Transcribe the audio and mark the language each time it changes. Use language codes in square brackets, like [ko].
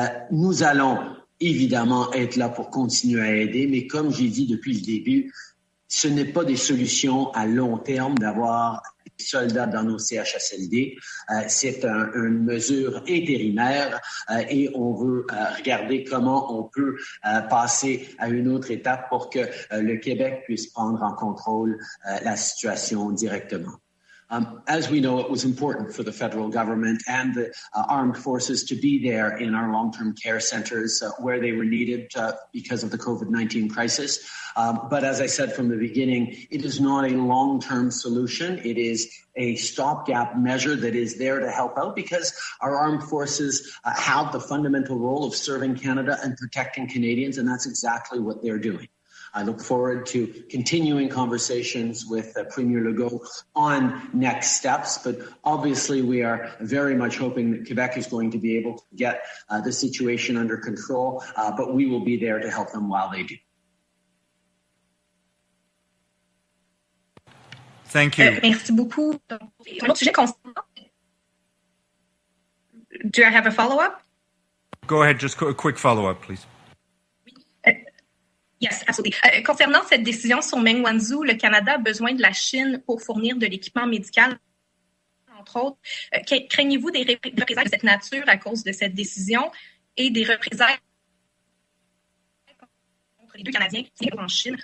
[fr] Nous allons évidemment être là pour continuer à aider, mais comme j'ai dit depuis le début, ce n'est pas des solutions à long terme d'avoir des soldats dans nos CHSLD. C'est une mesure intérimaire et on veut regarder comment on peut passer à une autre étape pour que le Québec puisse prendre en contrôle la situation directement. [en] As we know, it was important for the federal government and the armed forces to be there in our long-term care centers where they were needed because of the COVID-19 crisis. But as I said from the beginning, it is not a long-term solution. It is a stopgap measure that is there to help out because our armed forces have the fundamental role of serving Canada and protecting Canadians, and that's exactly what they're doing. I look forward to continuing conversations with Premier Legault on next steps, but obviously we are very much hoping that Quebec is going to be able to get the situation under control, but we will be there to help them while they do. Thank you. [fr] Merci beaucoup. Un autre sujet concernant... [en] Do I have a follow-up? Go ahead, just a quick follow-up, please. Yes, absolutely. [fr] Concernant cette décision sur Meng Wanzhou, le Canada a besoin de la Chine pour fournir de l'équipement médical, entre autres. Craignez-vous des représailles de cette nature à cause de cette décision et des représailles contre les deux Canadiens qui sont en Chine?